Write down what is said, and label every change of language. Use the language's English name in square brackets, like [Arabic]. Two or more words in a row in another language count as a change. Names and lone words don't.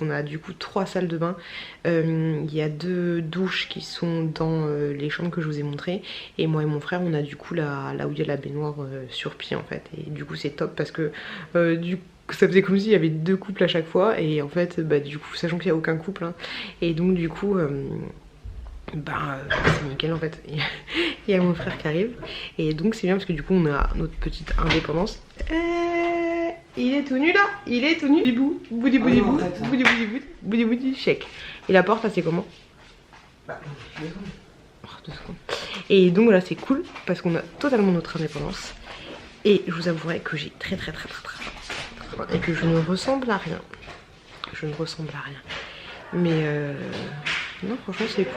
[French] On a du coup 3 salles de bain, il y a 2 douches qui sont dans les chambres que je vous ai montrées, et moi et mon frère on a du coup là où il y a la baignoire sur pied en fait, et du coup c'est top parce que du coup ça faisait comme s'il y avait 2 couples à chaque fois, et en fait bah du coup sachant qu'il n'y a aucun couple hein, et donc du coup c'est nickel en fait. Il y a mon frère qui arrive et donc c'est bien parce que du coup on a notre petite indépendance. Il est tout nu là, il est tout nu. Bibou, boudi boudi boudi boudi boudi boudi boudi chèque. Et la porte là c'est comment? Oh, 2 secondes. Et donc voilà c'est cool parce qu'on a totalement notre indépendance. Et je vous avouerai que j'ai très et que je ne ressemble à rien. Je ne ressemble à rien. Mais non franchement c'est cool.